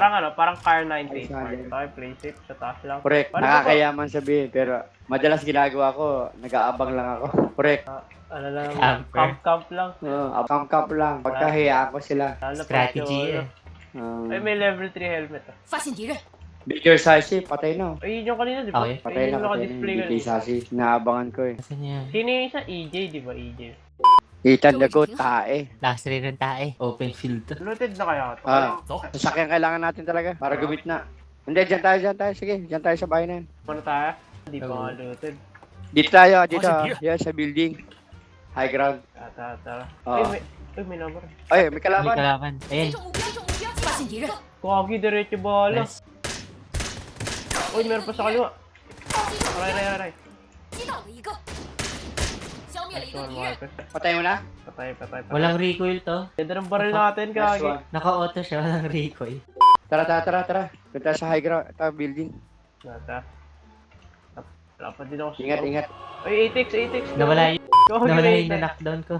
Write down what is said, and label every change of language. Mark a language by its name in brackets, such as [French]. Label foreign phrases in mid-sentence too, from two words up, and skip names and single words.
[Filipino] Parang Car 90. Ay, sana. Okay, [English] play safe [Filipino] sa taas lang. Correct. Paano ba Nakakayaman sabihin, pero madalas ginagawa ko, nag-aabang lang ako. Correct. Ano lang, Camper. camp lang. Camp lang. Pagkahiyaan ko sila. Lalo pag Strategy yung, eh. Ay, may [English] level 3 helmet. [Chinese] 发现敌人， [English] Bigger size [Filipino] eh, patay na. Ay, yun yung kanina, di ba? Okay. Patay Ayun na, yung patay na. naka-display Bigger kanina. size. Naabangan ko eh. Saan yan? Sino yung isa? EJ, di ba? EJ. Ethan Dagot, tae. Last rin ng tae. Open field to. Looted na kaya ito. Sasakyan kailangan natin talaga para gumit na. Hindi, dyan tayo. Sige, dyan tayo sa bahay na yan. Muna tayo? Hindi pa nga looted. Dito tayo, dito. Yan, sa building. [English] High ground. [Filipino] Tara. Oo. Ay, may number. Ay, may May kalaban. kalaban. [Chinese] 击 [Filipino] Ayan. [Chinese] 中目标，发现敌人， [Filipino] Kagi, diretso bala. Nice. Uy, meron pa sa kaliwa. Aray. [Chinese] 击倒了一个，消灭了一 [Filipino] Nice [Chinese] 个 [Filipino] one, [Chinese] 敌人， [Filipino] Marcus. Patay mo na? Patay. Walang recoil to. Ganda ng baril natin, Nice Kagi. one. Naka-auto siya. Walang recoil. Tara. Punta sa [English] high ground, [Filipino] building. Nata. Wala pa din ako sa Ingat. Ay, 8x. Nawala yun. Kagi, Nawala wait. yun na knockdown ko.